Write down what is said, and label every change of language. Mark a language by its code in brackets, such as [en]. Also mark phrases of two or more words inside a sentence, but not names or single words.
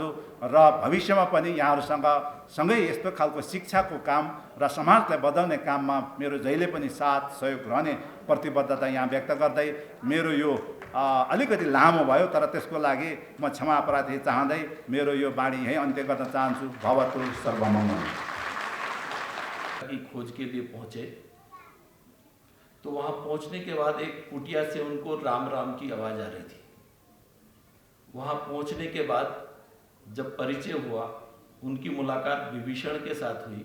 [ne] र भविष्यमा पनि यहाँहरूसँग सँगै यस्तो खालको शिक्षाको काम र समाजलाई बदल्ने काममा मेरो जहिले पनि साथ सहयोग रहने प्रतिबद्धता यहाँ व्यक्त गर्दै मेरो यो अलिकति लामो भयो तर त्यसको लागि म क्षमा प्रार्थी चाहँदै मेरो यो बाणी यहीँ अन्त्य गर्न चाहन्छु। [sa] भवतु सर्वमङ्गलम्। [hi] की खोज के लिए पहुंचे तो वहां पहुंचने के बाद एक कुटिया से उनको राम राम की आवाज आ रही थी। वहां पहुंचने के बाद जब परिचय हुआ, उनकी मुलाकात विभीषण के साथ हुई।